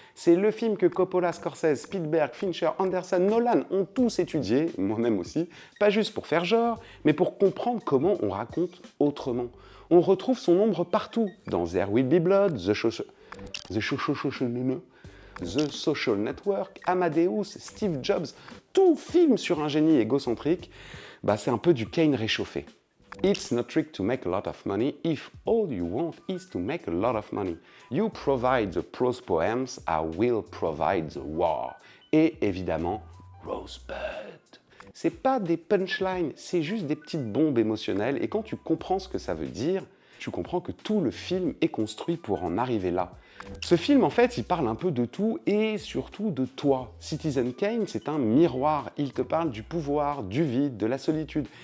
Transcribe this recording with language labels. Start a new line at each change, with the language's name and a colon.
French: C'est le film que Coppola, Scorsese, Spielberg, Fincher, Anderson, Nolan ont tous étudié, moi-même aussi, pas juste pour faire genre, mais pour comprendre comment on raconte autrement. On retrouve son ombre partout, dans There Will Be Blood, The Social Network, Amadeus, Steve Jobs, tout film sur un génie égocentrique, c'est un peu du Kane réchauffé.
English: It's no trick to make a lot of money if all you want is to make a lot of money. You provide the prose poems, I will provide the war.
French: Et évidemment, Rosebud. C'est pas des punchlines, c'est juste des petites bombes émotionnelles et quand tu comprends ce que ça veut dire, tu comprends que tout le film est construit pour en arriver là. Ce film, en fait, il parle un peu de tout et surtout de toi. Citizen Kane, c'est un miroir. Il te parle du pouvoir, du vide, de la solitude.